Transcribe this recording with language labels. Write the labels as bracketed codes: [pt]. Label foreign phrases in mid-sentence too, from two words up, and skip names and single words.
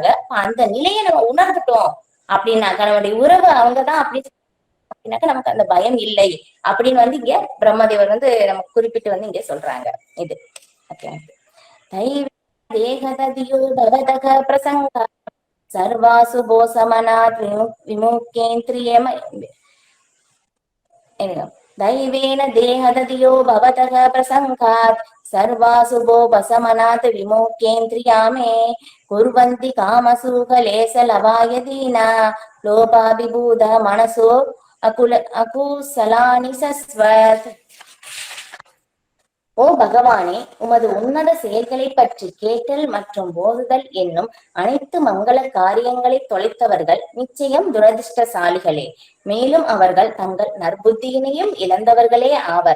[ta] அந்த நிலையை நம்ம உணர்ந்துட்டோம் அப்படின்னாக்கா, நம்மளுடைய உறவு அவங்கதான் அப்படின்னு அப்படின்னாக்கா நமக்கு அந்த பயம் இல்லை அப்படின்னு வந்து இங்க பிரம்மதேவர் வந்து நமக்கு குறிப்பிட்டு வந்து இங்க சொல்றாங்க. இது ஓகே. [sa] देहदधियो भवतक प्रसङ्ग सर्वासु भोशमनात् विमुक्तेन्द्रियम् दैवेन देहदधियो भवतः प्रसङ्गात् सर्वासुभोपशमनात् विमुख्येन्द्रिया मे कुर्वन्ति कामसुखलेशलभायदीना लोभाभिभूत मनसो अकुशलानि सस्वत्. [ta] ஓ பகவானே, உமது உன்னத செயல்களை பற்றி கேட்டல் மற்றும் போதுதல் என்னும் அனைத்து மங்கள காரியங்களை தொலைத்தவர்கள் நிச்சயம் துரதிருஷ்டசாலிகளே. மேலும் அவர்கள் தங்கள் நற்புத்தியினையும் இழந்தவர்களே ஆவர்.